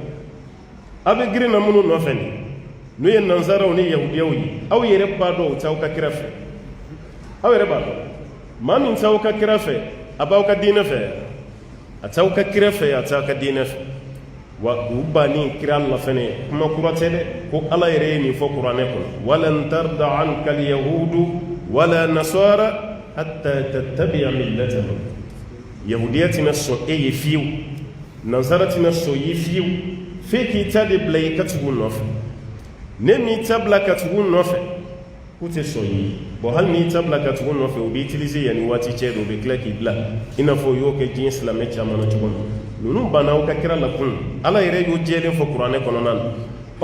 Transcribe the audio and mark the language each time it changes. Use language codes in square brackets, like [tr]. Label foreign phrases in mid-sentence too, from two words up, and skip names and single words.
[bm] a bɛ girin na minnu nɔfɛ nin n'u ye nanzaraw ni yahudiyaw ye aw yɛrɛ b'a dɔn o t'aw ka kira fɛ aw yɛrɛ b'a dɔn maa min t'aw ka kira fɛ a b'aw ka diinɛ fɛ a t'aw ka kira fɛ a t'aw ka diinɛ fɛ wa u banni kira la fɛnɛ kuma kura tɛ dɛ ko ala yɛrɛ ye nin fɔ kuranɛ kɔnɔ [ar] ولن ترضى عنك اليهود ولا النصارى حتى تتبع ملتهم [bm] yahudiya tɛna sɔn e ye fiyewu nansara tɛna sɔn ye fiyewu f'e k'i ta de bila i ka tugu nɔfɛ ne m'i ta bila ka tugu nɔfɛ k'u tɛ sɔn ye bon hali n'i ta bila ka tugu nɔfɛ u bɛ utiliser yanni waati cɛ dɔ u bɛ tila k'i bila i n'a fɔ u y'o kɛ diɲɛ silamɛ caman na cogo min ninnu banna aw ka kira la kun ala yɛrɛ y'o jɛlen fɔ kuranɛ kɔnɔna na ɔ